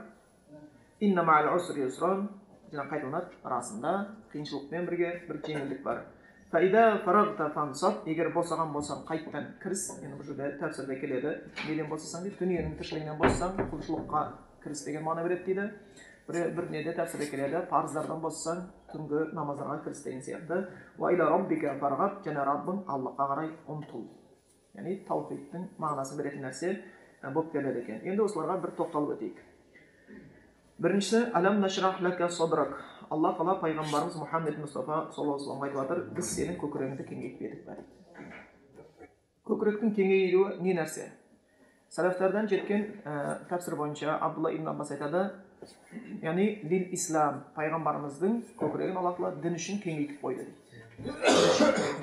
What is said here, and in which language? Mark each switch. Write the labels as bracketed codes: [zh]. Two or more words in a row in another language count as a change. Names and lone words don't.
[ar] إن مع العسر يسرا, [kk] жаңа қайталанады, расында қиыншылықпен бірге бір жеңілдік бар. [ar] فإذا فرغت فانصب, [kk] егер босаған болсаң қайттан кіріс, енді бұл жерде тәпсірде келеді, неден босасаң дейді, дүниенің тіршілігінен босасаң құлшылыққа кіріс деген мағына береді дейді. Бір неде тәпсірде келеді, парыздардан босасаң түнгі намаздарға кіріс деген сияқты. [ar] وإلى ربك فارغب, [kk] және Раббың Аллаға қарай ұмтыл. Яғни таухидтің мағынасын беретін нәрсе болып келеді екен. Енді осыларға бір тоқталып өтейік. Біріншісі, [ar] ألم نشرح لك صدرك. [kk] Алла Тағала пайғамбарымыз Мұхаммед Мұстафа [ar] صلى الله عليه و [kk] айтып жатыр, біз сенің көкірегіңді кеңейтпедік бе дейді. Көкіректің кеңеюі не нәрсе? Сәләфтардан жеткен тәпсір бойынша Абдулла ибн Аббас айтады, яғни дин ислам, пайғамбарымыздың көкірегін Алла Тағала дін үшін кеңейтіп қойды дейді.